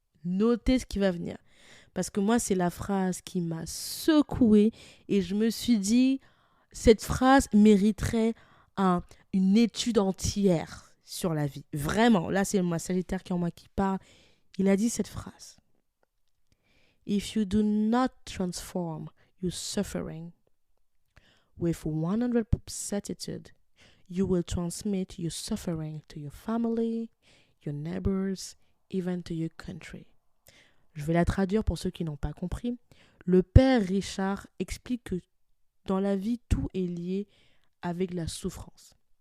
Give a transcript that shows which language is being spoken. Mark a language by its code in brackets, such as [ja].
[fr] Notez ce qui va venir. Parce que moi, c'est la phrase qui m'a secouée et je me suis dit, cette phrase mériterait une étude entière sur la vie. Vraiment, là, c'est ma Sagittaire qui est en moi qui parle. Il a dit cette phrase. [en] If you do not transform your suffering with 100% attitude, you will transmit your suffering to your family, your neighbors, even to your country. [fr] Je vais la traduire pour ceux qui n'ont pas compris. Le père Richard explique que dans la vie, tout est lié avec la souffrance.